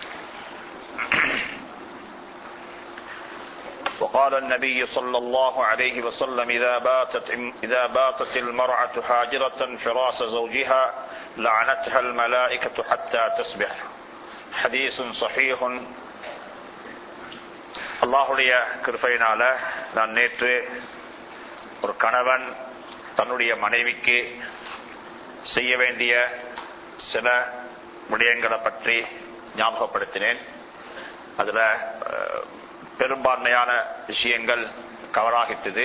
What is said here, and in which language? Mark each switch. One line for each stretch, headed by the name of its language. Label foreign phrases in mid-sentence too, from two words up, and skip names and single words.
Arabic: وقال النبي صلى الله عليه وسلم: إذا باتت المرأة هاجرة فراش زوجها لعنتها الملائكة حتى تصبح. حديث صحيح.
Tamil: அல்லாஹுடைய கிருபையினால நான் நேற்று ஒரு கணவன் தன்னுடைய மனைவிக்கு செய்ய வேண்டிய சில விடயங்களை பற்றி ஞாபகப்படுத்தினேன். அதுல பெரும்பான்மையான விஷயங்கள் கவராகிட்டது.